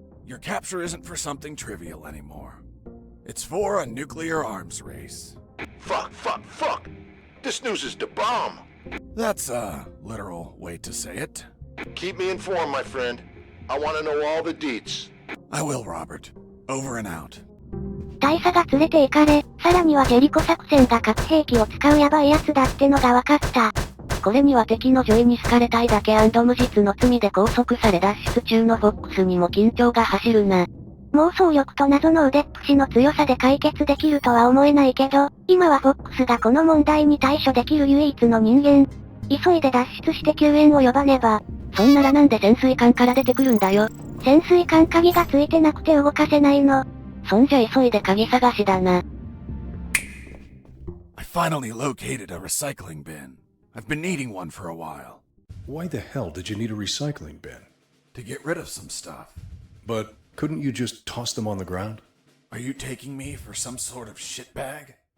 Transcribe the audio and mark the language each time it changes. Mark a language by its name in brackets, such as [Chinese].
[English] Your capture isn't for something trivial anymore. It's for a nuclear arms race. Fuck. This news is the bomb. That's a literal way to say it. Keep me informed, my friend. I want to know all the deets. I will, Robert. Over and out. [Japanese] 大佐が連れて行かれ、さらにはジェリコ作戦が核兵器を使うヤバいやつだってのが分かった。これには敵の女医に好かれたいだけ&無実の罪で拘束され脱出中のフォックスにも緊張が走るな。妄想力と謎の腕っぷしの強さで解決できるとは思えないけど、今はフォックスがこの問題に対処できる唯一の人間。急いで脱出して救援を呼ばねば。そんならなんで潜水艦から出てくるんだよ。潜水艦鍵がついてなくて動かせないの。そんじゃ急いで鍵探しだな。 [English] I finally located a recycling bin. I've been needing one for a while. Why the hell did you need a recycling bin? to get rid of some stuff. But couldn't you just toss them on the ground? Are you taking me for some sort of shitbag?